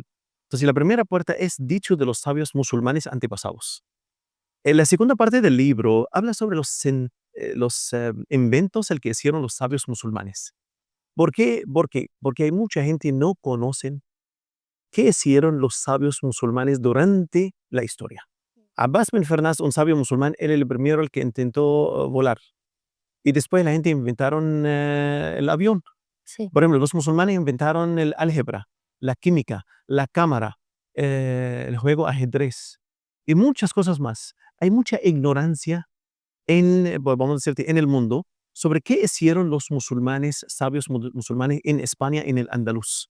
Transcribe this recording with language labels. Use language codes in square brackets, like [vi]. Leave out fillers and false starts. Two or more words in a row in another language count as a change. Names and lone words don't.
[es] Entonces, la primera puerta es dicho de los sabios musulmanes antepasados. En la segunda parte del libro habla sobre los inventos el que hicieron los sabios musulmanes. ¿Por qué? Porque hay mucha gente no conocen qué hicieron los sabios musulmanes durante la historia. Abbas bin Farnas, un sabio musulmán, era el primero el que intentó volar. Y después la gente inventaron el avión. Sí. Por ejemplo, los musulmanes inventaron el álgebra, la química, la cámara, el juego ajedrez y muchas cosas más. Hay mucha ignorancia vamos a decirte, en el mundo sobre qué hicieron los musulmanes, sabios musulmanes en España, en el Andaluz.